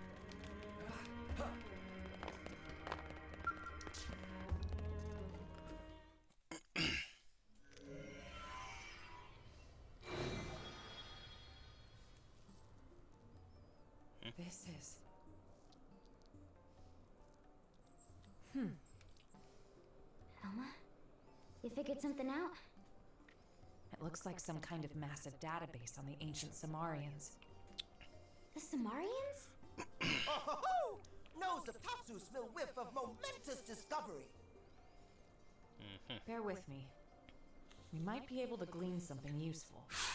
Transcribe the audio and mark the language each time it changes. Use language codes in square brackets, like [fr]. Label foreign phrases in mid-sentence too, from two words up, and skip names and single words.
[en] This is... Elma? You figured something out? It looks like some kind of massive database on the ancient Samarians. The Samarians? Oh-ho-ho! Nose of Tatsu smell whiff of momentous discovery. Bear with me. We might be able to glean something useful.